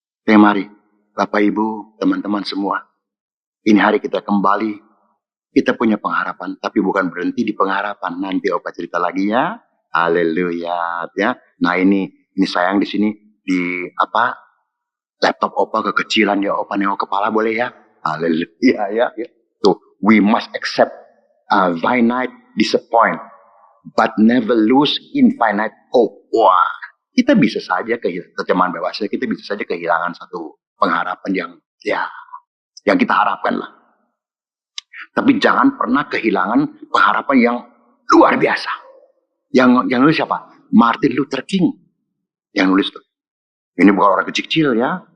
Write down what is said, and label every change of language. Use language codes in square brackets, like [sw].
[id] Mari, Bapak Ibu, teman-teman semua. Ini hari kita kembali. Kita punya pengharapan, tapi bukan berhenti di pengharapan. Nanti Opa cerita lagi ya. Haleluya. Ya. Nah, ini sayang di sini di laptop Opa kekecilan ya. Opa nengok kepala boleh ya? Haleluya ya. [en] Tuh, we must accept finite disappoint, but never lose infinite hope. [id] Wah, kita bisa saja terjemahan bebasnya, kita bisa saja kehilangan satu pengharapan yang kita harapkan lah. Tapi jangan pernah kehilangan pengharapan yang luar biasa. Yang nulis siapa? Martin Luther King yang nulis tuh. Ini bukan orang kecil ya.